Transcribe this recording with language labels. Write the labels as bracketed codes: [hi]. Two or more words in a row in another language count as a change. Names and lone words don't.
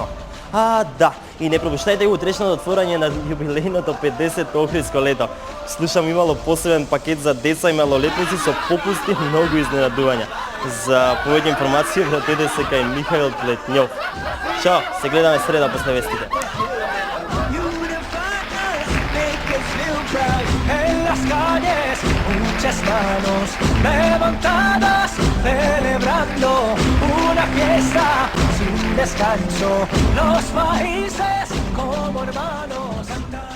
[mk] А, да, и не пропуштајте го утрешното отворање на јубилејното 50-то Охридско лето. Слушам имало посебен пакет за деца и малолетници со попусти и многу изненадувања. За повеќе информации вратете се кај Михаил Плетњов. Чао, се гледаме среда после вестите. [es] En las calles, muchas manos levantadas, celebrando una fiesta sin descanso. Los países como hermanos.